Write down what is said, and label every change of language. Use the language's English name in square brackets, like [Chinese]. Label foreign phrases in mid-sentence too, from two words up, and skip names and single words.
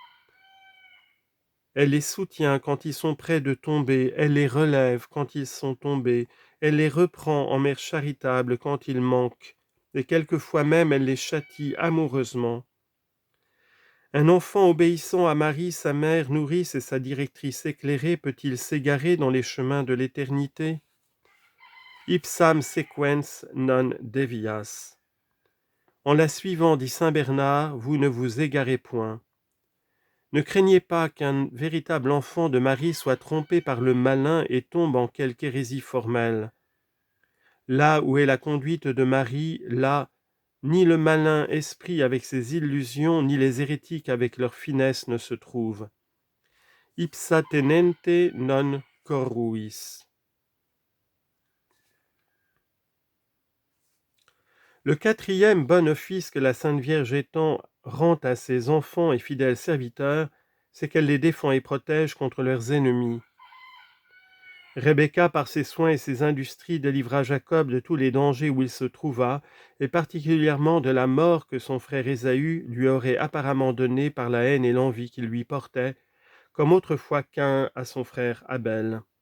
[French] Elle les soutient quand ils sont près de tomber, elle les relève quand ils sont tombés, elle les reprend en mère charitable quand ils manquent, et quelquefois même elle les châtie amoureusement. Un enfant obéissant à Marie, sa mère, nourrice et sa directrice éclairée, peut-il s'égarer dans les chemins de l'éternité? [Latin] Ipsam sequens non devias. [French] En la suivant, dit saint Bernard, vous ne vous égarez point. Ne craignez pas qu'un véritable enfant de Marie soit trompé par le malin et tombe en quelque hérésie formelle. Là où est la conduite de Marie, là, ni le malin esprit avec ses illusions, ni les hérétiques avec leur finesse ne se trouvent. [Latin] Ipsa tenente non corruis. [French] Le quatrième bon office que la Sainte Vierge étend rend à ses enfants et fidèles serviteurs, c'est qu'elle les défend et protège contre leurs ennemis. Rebecca, par ses soins et ses industries, délivra Jacob de tous les dangers où il se trouva, et particulièrement de la mort que son frère Ésaü lui aurait apparemment donnée par la haine et l'envie qu'il lui portait, comme autrefois Caïn à son frère Abel.